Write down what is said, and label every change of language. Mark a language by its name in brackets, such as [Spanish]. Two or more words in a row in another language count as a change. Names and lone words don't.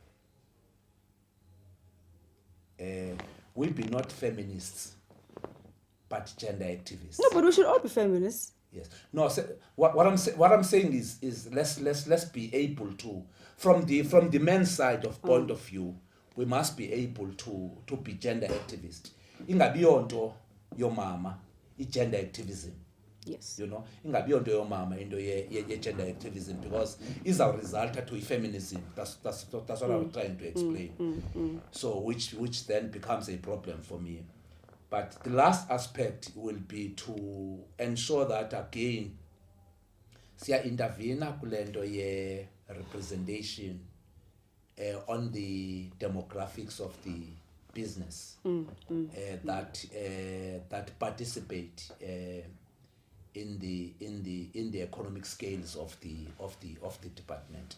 [English] We be not feminists, but gender activists. No, but we should all be feminists. Yes. No. What I'm saying is let's be able to, from the men's side of point of view, we must be able to be gender activists. [Xhosa] Ingabi yonto yomama [English] gender activism. Yes. You know, [Xhosa] ingabi yonto yomama into ye [English] gender activism, because is our result to feminism. That's what I'm trying to explain. So which then becomes a problem for me. But the last aspect will be to ensure that again [Xhosa] siya intervene kulento ye [English] representation on the demographics of the business that participate in the economic scales of the department.